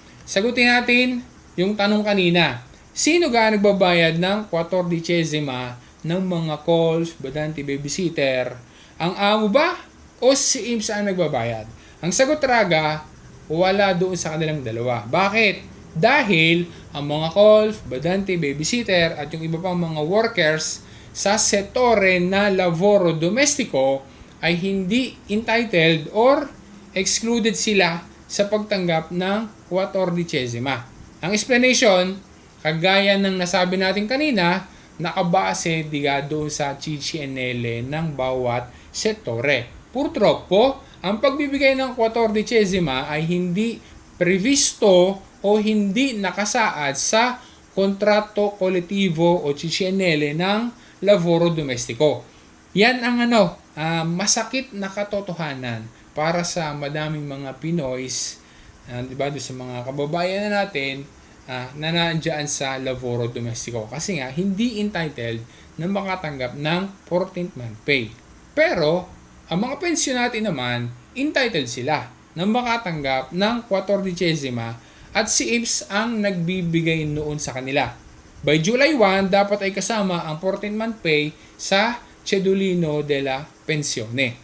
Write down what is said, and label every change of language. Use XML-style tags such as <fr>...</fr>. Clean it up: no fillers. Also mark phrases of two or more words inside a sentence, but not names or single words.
<tl>Sagutin natin yung tanong kanina. Sino ga nagbabayad ng 14 ng mga calls, badante, babysitter? Ang amo ba o si IMS ang nagbabayad? Ang sagot, Raga, wala doon sa kanilang dalawa. Bakit? Dahil ang mga calls, badante, babysitter at yung iba pang mga workers sa settore na</tl> <it>lavoro domestico</it> <tl>ay hindi entitled or excluded sila sa pagtanggap ng 14. Ang explanation, kagaya ng nasabi natin kanina, nakabase diga doon sa CCNL ng bawat settore. Purtroppo, ang pagbibigay ng 14 ay hindi previsto o hindi nakasaad sa kontrato kolektibo o CCNL ng</tl> <it>lavoro domestico.</it> <tl>Yan ang masakit na katotohanan para sa madaming mga Pinoys, diba, doon sa mga kababayan na natin na nandiyan sa</tl> <it>lavoro domestico.</it> <tl>Kasi nga, hindi entitled na makatanggap ng</tl> <en>14th month pay.</en> <tl>Pero, ang mga pensyonate naman, entitled sila na makatanggap ng 14 at si IMS ang nagbibigay noon sa kanila.</tl> <en>By July 1,</en> <tl>dapat ay kasama ang</tl> <en>14th month pay</en> <tl>sa</tl> <it>Cedolino della Pensione.</it>